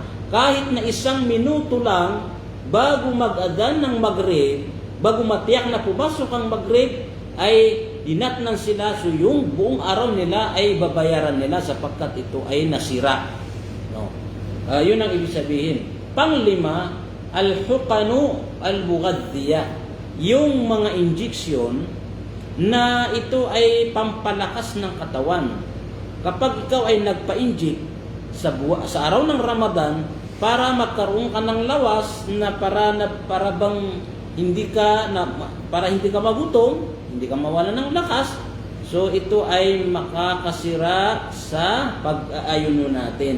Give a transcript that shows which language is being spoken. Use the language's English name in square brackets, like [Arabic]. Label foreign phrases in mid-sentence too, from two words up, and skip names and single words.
[Filipino] Kahit na 1 minuto lang bago mag-adhan ng Maghrib, bago matiyak na pumasok ang Maghrib, ay dinatnan sila, so yung buong araw nila ay babayaran nila sapagkat ito ay nasira. No. Yun ang ibig sabihin. [Arabic] Panglima, الحقن المغذية, [Filipino] yung mga injection na ito ay pampalakas ng katawan. Kapag ikaw ay nagpa-inject sa araw ng Ramadan para magkaroon ka ng lawas na para bang hindi ka magutom, hindi ka mawalan ng lakas, so ito ay makakasira sa pag-aayuno natin.